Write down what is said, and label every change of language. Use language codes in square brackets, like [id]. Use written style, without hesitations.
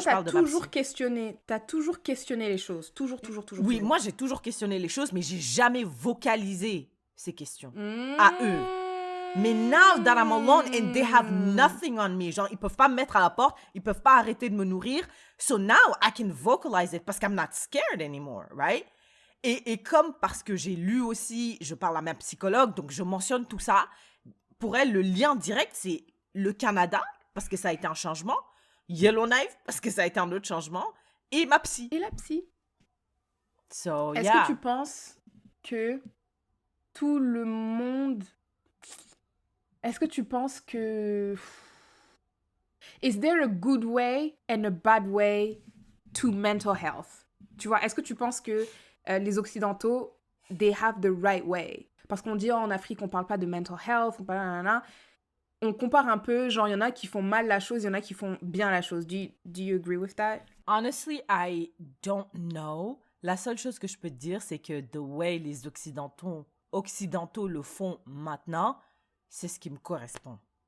[fr] je parle de ma psy. t'as toujours questionné les choses. Toujours. Oui, moi, j'ai toujours questionné les choses, mais j'ai jamais vocalisé ces questions à eux. Mais [en] now that I'm alone and they have nothing on me, [fr] genre, ils peuvent pas me mettre à la porte, ils peuvent pas arrêter de me nourrir. [en] So now I can vocalize it [fr] parce que [en] I'm not scared anymore, right? [fr] Et comme parce que j'ai lu aussi, je parle à ma psychologue, donc je mentionne tout ça, pour elle, le lien direct, c'est le Canada, parce que ça a été un changement, Yellowknife, parce que ça a été un autre changement, et ma psy. Et la psy. [en] So, [fr] Est-ce [en] yeah. [fr] que tu penses que tout le monde... Est-ce que tu penses que... [en] Is there a good way and a bad way to mental health? [fr] Tu vois, est-ce que tu penses que les Occidentaux, [en] they have the right way? [fr] Parce qu'on dit en Afrique, on parle pas de mental health, on parle nanana. On compare un peu, genre, il y en a qui font mal la chose, il y en a qui font bien la chose. [en] Do you agree with that? Honestly, I don't know. [fr] La seule chose que je peux te dire, c'est que [en] the way [fr] les occidentaux le font maintenant, c'est ce qui me correspond.